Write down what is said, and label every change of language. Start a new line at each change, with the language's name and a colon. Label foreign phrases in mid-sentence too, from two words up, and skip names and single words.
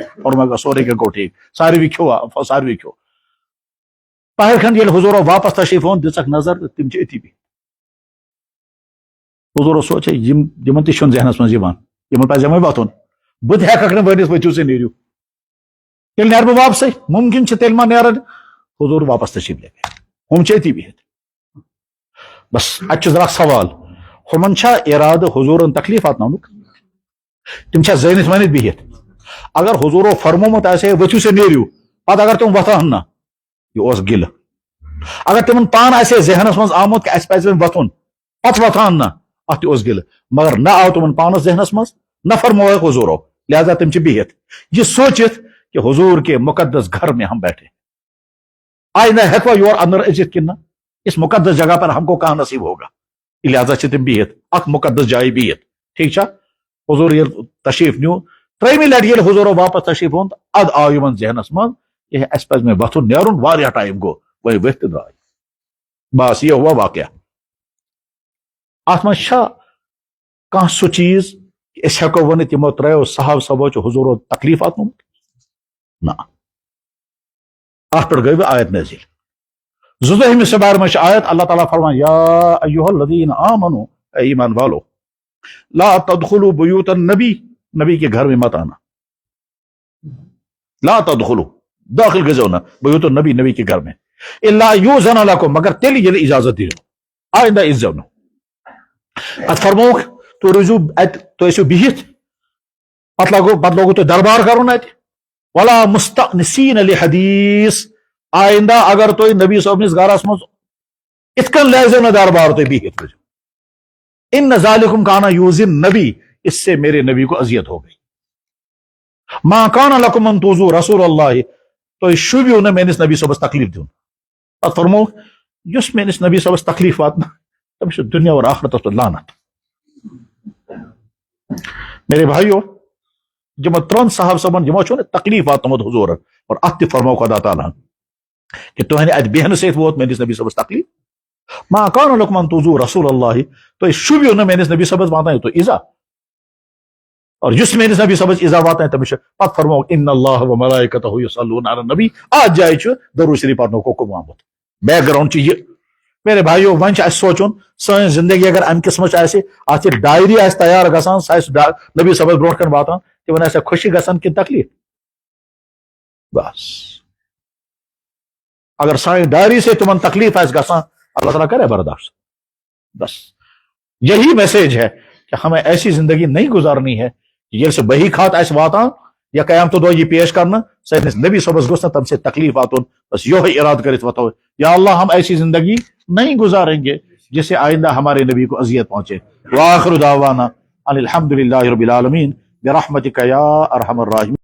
Kashmiri: فرمووُکھ سورُے کینٛہہ گوٚو ٹھیٖک, ساروی کھیوٚوا, ساروی کھیوٚو. پہر کھنڈ ییٚلہِ حضورو واپس تشریف اوٚن دِژکھ نظر تہٕ تِم چھِ أتی بِہِتھ. حضورو سوچے یِمن تہِ چھُنہٕ ذہنس منٛز یِوان, یِمن پزِ وۄنۍ وتھُن, بہٕ تہِ ہٮ۪ککھ نہٕ ؤنِتھ ؤتھِو سا نیٖرِو, تیٚلہِ نیرٕ بہٕ واپسٕے, مُمکِن چھُ تیٚلہِ ما نیرن.
Urdu: حضور واپس تشریف لے گئے,
Kashmiri: ہُم چھِ أتی بِہِتھ. بس اتہِ چھُ ذرا سوال, ہُمن چھا ارادٕ حضورن تکلیف واتناونُک, تِم چھا زٲنِتھ ؤنِتھ بِہِتھ؟ اگر حضورو فرمومُت آسہِ ہے ؤتھِو سا نیٖرِو, پتہٕ اگر تِم وۄتھان نہ, یہِ اوس گِلہٕ. اگر تِمن پانہٕ آسہِ ہے ذہنس منٛز آمُت کہِ اَسہِ پزِ وۄنۍ وتھُن, پتہٕ وۄتھان نہ, اتھ تہِ اوس گِلہٕ. مگر نہ آو تِمن پانس ذہنس منٛز, نہ فرمووُکھ حضورو, لہذا تِم چھِ بِہِتھ یہ سوٗنٛچِتھ کہ
Urdu: حضور کے مقدس گھر میں ہم بیٹھے,
Kashmiri: آئندہ ہیٚکوا یور اندر أژِتھ کِنہٕ نہ,
Urdu: اس مقدس جگہ پر ہم کو کہاں نصیب ہوگا,
Kashmiri: لہذا چھِ تِم بِہِتھ, اکھ مقدس جایہِ بِہِتھ. ٹھیٖک چھا؟ حضور یل تشریف نیو ترٛیٚیمہِ لٹہِ ییٚلہِ حضورو واپس تشریف اون اد آو یِمن ذہنس منٛز یہ اس پزِ مےٚ وۄتھُن نیرُن واریاہ ٹایم گوٚو وۄنۍ ؤتھۍ تہٕ درٛاے
Urdu: بس یہ ہوا واقعہ
Kashmiri: اتھ منٛز چھا کانٛہہ سُہ چیٖز أسۍ ہٮ۪کو ؤنِتھ یِمو ترٛیو صحابہ صٲبو چھُ حضورو تکلیٖف واتنومُت نہ اتھ پٮ۪ٹھ گٔے وۄنۍ آیت نٲزِل زٕتووُہمہِ سپارٕ منٛز چھِ آیت اللہ تعالیٰ فرمان
Arabic: یا ایُہا الذین آمنوا
Urdu: اے ایمان والو
Arabic: لا تدخلوا بیوت النبی
Urdu: نبی کے گھر میں مت آنا
Arabic: لا تدخلوا
Kashmiri: داخل گژھو نہ
Arabic: بیوت النبی
Urdu: نبی کے گھر میں
Arabic: الا یؤذن لکم
Kashmiri: مگر تیٚلہِ ییٚلہِ اجازت دِیو آئندہ ییٖزیو نہٕ اتھ فرمووُکھ تُہۍ روٗزِو اتہِ تُہۍ ٲسِو بِہِتھ پتہٕ لوگوٕ تۄہہِ دربار کرُن اتہِ
Arabic: ولا مستأنسین لحدیث
Kashmiri: آئندہ اگر تُہۍ نبی صٲبنِس گرس منٛز اِتھ کٔنۍ لٲزِو نہٕ دربار تُہۍ بِہِتھ روٗزِو
Arabic: ان ذالکم کانا یؤذی النبی
Urdu: اس سے میرے نبی کو اذیت ہو گئی
Arabic: ما کان لکم ان تؤذوا رسول اللہ
Kashmiri: تُہۍ شوٗبِو نہٕ میٲنِس نبی صٲبس تکلیٖف دیُن پتہٕ فرمووُکھ یُس میٲنِس نبی صٲبس تکلیٖف واتناو تٔمِس چھُ دُنیا اور آخرتس پٮ۪ٹھ لعنت
Urdu: میرے بھائیو
Kashmiri: یِمن ترٛن صحابہ صٲبن یِمو چھُ نہٕ تکلیٖف واتنومُت حضورن اور اتھ تہِ فرموو خدا تعالیٰ کہ تُہنٛدِ اتہِ بیہنہٕ سۭتۍ ووت میٲنِس نبی صٲبس تکلیٖف
Arabic: ما کان لکم ان تؤذوا رسول اللہ
Kashmiri: تُہۍ شوٗبِو نہٕ میٲنِس نبی صٲبس واتنٲیِو تُہۍ ایٖزا اور یُس میٲنِس نبی صٲبس ایٖزا واتنایہِ تٔمِس چھُ پتہٕ فرمووُکھ
Arabic: ان اللہ وملائکتہ یصلون علی النبی
Kashmiri: اتھ جایہِ چھُ درود شریف پرنُک حُکم آمُت بیک گراؤنڈ چھُ یہِ
Urdu: میرے بھائیو
Kashmiri: وۄنۍ چھُ اَسہِ سونٛچُن سٲنۍ زندگی اگر امہِ قٕسمٕچ آسہِ اتھ ییٚلہِ ڈایری آسہِ تیار گژھان سۄ آسہِ نبی صٲبس برونٛٹھ کنہِ واتان تِمن آسیا خوشی گژھان کِنہٕ تکلیٖف بس اگر سانہِ ڈائری سے تمن تکلیٖف آسہِ گژھان اللہ تعالیٰ کرے برداشت
Urdu: بس یہی میسج ہے کہ ہمیں ایسی زندگی نہیں گزارنی ہے
Kashmiri: ییٚلہِ سُہ بحی خات آسہِ واتان یا قیامتہٕ دۄہ یہِ پیش کرنہٕ سٲنِس نبی صٲبس گوٚژھ نہٕ تمہِ سۭتۍ تکلیٖف واتُن بس یہوے ارادٕ کٔرِتھ وتھو
Urdu: یا اللہ ہم ایسی زندگی نہیں گزاریں گے جس سے آئندہ ہمارے نبی کو اذیت پہنچے
Arabic: وآخر دعوانا ان الحمد للہ رب العالمین برحمتک یا ارحم الراحمین.